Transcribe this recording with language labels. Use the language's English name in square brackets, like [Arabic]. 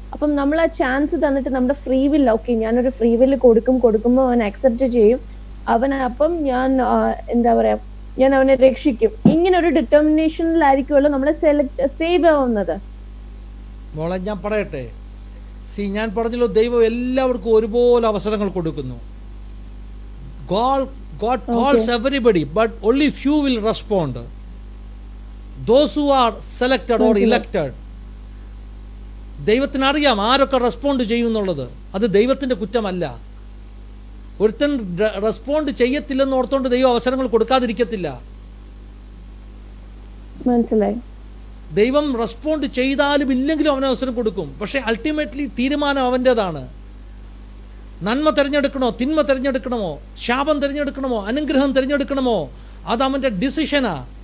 [Malayalam] അപ്പം നമ്മൾ ആ ചാൻസ് തന്നിട്ട് നമ്മുടെ ഫ്രീ വില്ല്, ഓക്കെ ഞാനൊരു ഫ്രീ വില്ല് കൊടുക്കുമ്പോൾ അവൻ അക്സെപ്റ്റ് ചെയ്യും, അപ്പം ഞാൻ എന്താ പറയാ, ഞാൻ അവനെ രക്ഷിക്കും. ഇങ്ങനെ ഒരു ഡിറ്റർമിനേഷനിലായിരിക്കുമല്ലോ നമ്മളെ സേവ് ആവുന്നത്. മോളെ ഞാൻ പറയട്ടെ, ഞാൻ പറഞ്ഞല്ലോ, ദൈവം എല്ലാവർക്കും ഒരുപോലെ അവസരങ്ങൾ കൊടുക്കുന്നു. [English] God calls everybody, but only few will respond. Those who are selected or elected, [Malayalam] ദൈവത്തിന് അറിയാം ആരൊക്കെ റെസ്പോണ്ട് ചെയ്യുന്നുള്ളത്. അത് ദൈവത്തിൻ്റെ കുറ്റമല്ല. ഒരുത്തൻ റെസ്പോണ്ട് ചെയ്യത്തില്ലെന്ന് ഓർത്തുകൊണ്ട് ദൈവം അവസരങ്ങൾ കൊടുക്കാതിരിക്കത്തില്ല. മനസ്സിലായി? ദൈവം റെസ്പോണ്ട് ചെയ്താലും ഇല്ലെങ്കിലും അവന് അവസരം കൊടുക്കും. പക്ഷേ അൾട്ടിമേറ്റ്ലി തീരുമാനം അവൻ്റേതാണ്. നന്മ തിരഞ്ഞെടുക്കണോ, തിന്മ തിരഞ്ഞെടുക്കണമോ, ശാപം തിരഞ്ഞെടുക്കണമോ, അനുഗ്രഹം തിരഞ്ഞെടുക്കണമോ, അത് അവൻ്റെ ഡിസിഷനാ.